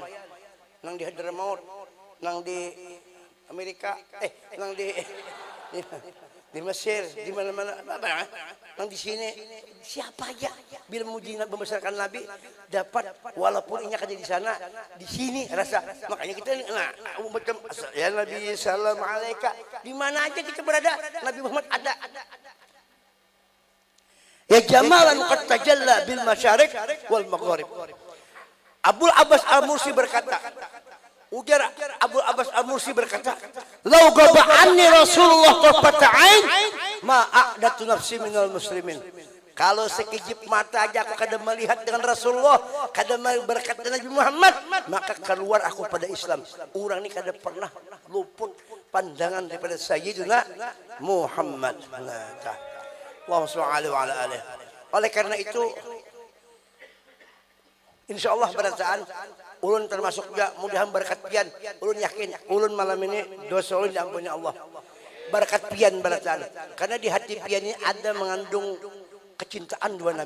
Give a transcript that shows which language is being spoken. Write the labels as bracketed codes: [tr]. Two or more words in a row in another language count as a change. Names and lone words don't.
[bjn] Nang di Hadramaut, nang di Amerika, nang di Mesir, di mana-mana, nang di sini. Siapa aja bila memuji membesarkan Nabi dapat walaupun inya kerja di sana, di sini rasa. Makanya kita macam ya Nabi [ar] صلى الله عليه [bjn] di mana aja kita berada, Nabi Muhammad ada. [ar] يا جمالا قد تجلى بالمشارق والمغرب. [bjn] Abul Abbas Al-Mursi berkata, ujar Abul Abbas Al-Mursi berkata, [ar] "لو غاب عني رسول الله طرفة عين ما عددت نفسي من المسلمين." [bjn] Kalau sekejip mata aja aku kada melihat dengan Rasulullah, kada berkat dengan Nabi Muhammad, maka keluar aku pada Islam. Orang ini kada pernah luput pandangan daripada Sayyidina Muhammad. [ar] اللهم صل على آله. [bjn] Oleh karena itu, insyaallah berataan ulun termasuk juga mudahan berkat pian. Ulun yakin ulun malam ini dosa ulun diampuni Allah. Berkat pian berataan. Karena di hati pian ini ada mengandung kecintaan dua Nabi.